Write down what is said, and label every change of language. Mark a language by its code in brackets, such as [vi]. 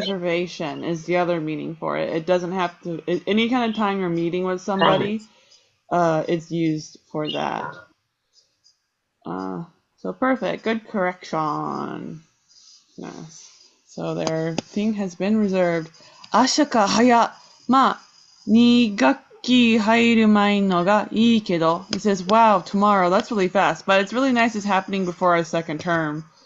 [en] reservation is the other meaning for it. It doesn't have to any kind of time you're meeting with somebody, promise. it's used for that. So perfect. Good correction. Yes. So their thing has been reserved. [ja] 明日か早。まあ、2学期入る前のがいいけど。 [en] He says, wow, tomorrow. That's really fast. But it's really nice it's happening before our second term.